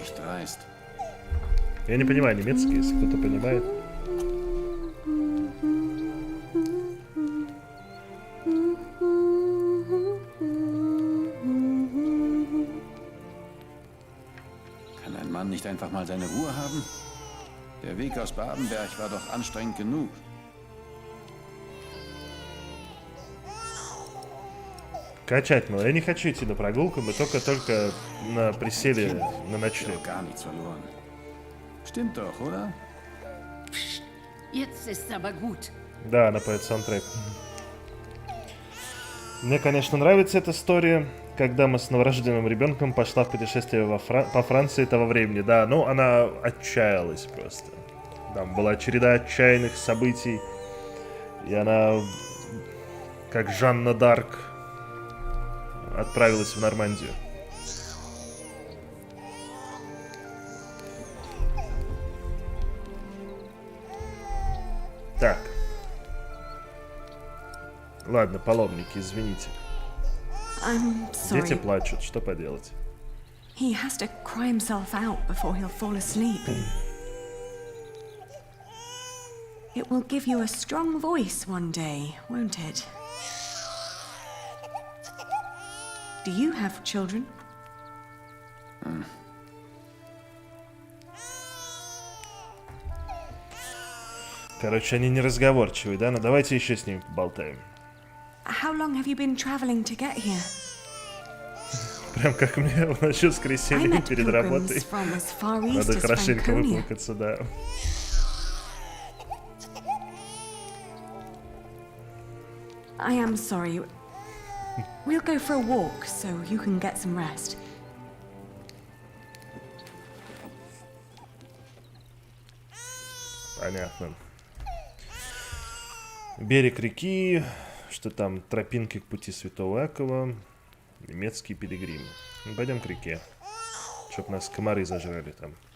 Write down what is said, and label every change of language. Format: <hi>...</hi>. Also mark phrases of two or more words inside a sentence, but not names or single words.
<ru>Я не понимаю немецкий, если кто-то понимает.</ru> <de>Kann ein Mann nicht einfach mal seine Ruhe haben? Der Weg aus Babenberg war doch anstrengend genug.</de> <ru>Качать, мол, я не хочу идти на прогулку, мы только на присели на ночлег.</ru> <de>Stimmt doch, oder? Jetzt ist's aber gut.</de> <ru>Да, она поет саундтрек. Мне, конечно, нравится эта история, когда мы с новорожденным ребенком пошла в путешествие по Франции того времени. Да, ну она отчаялась просто. Там была череда отчаянных событий, и она, как Жанна Дарк, отправилась в Нормандию. Так. Ладно, паломники, извините. Дети плачут, что поделать?</ru> <en>He has to cry himself out before he'll fall asleep. It will give you a strong voice one day, won't it? Do you have children?</en> <ru>Короче, они неразговорчивые, да? Ну давайте еще с ними поболтаем.</ru> <en>How long have you been traveling to get here?</en> <ru>Прям как мне в ночь воскресенья перед работой. Надо хорошенько выплакаться, да.</ru> <en>I am sorry. We'll go for a walk, so you can get some rest.</en> <ru>Понятно. Берег реки, что там, тропинки к пути Святого Якова, немецкий пилигрим. Ну, пойдем к реке, чтоб нас комары зажрали там.</ru>